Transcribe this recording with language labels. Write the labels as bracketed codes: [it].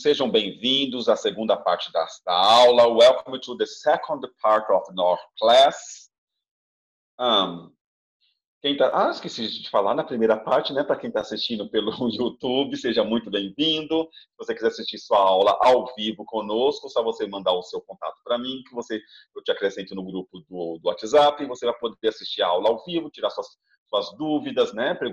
[pt] Sejam bem-vindos à segunda parte da aula. [en] Welcome to the second part of our class. [pt] Esqueci de falar na primeira parte, né? Para quem está assistindo pelo YouTube, seja muito bem-vindo. Se você quiser assistir sua aula ao vivo conosco, só você mandar o seu contato para mim, que eu te acrescento no grupo do WhatsApp, e você vai poder assistir a aula ao vivo, tirar suas dúvidas, né?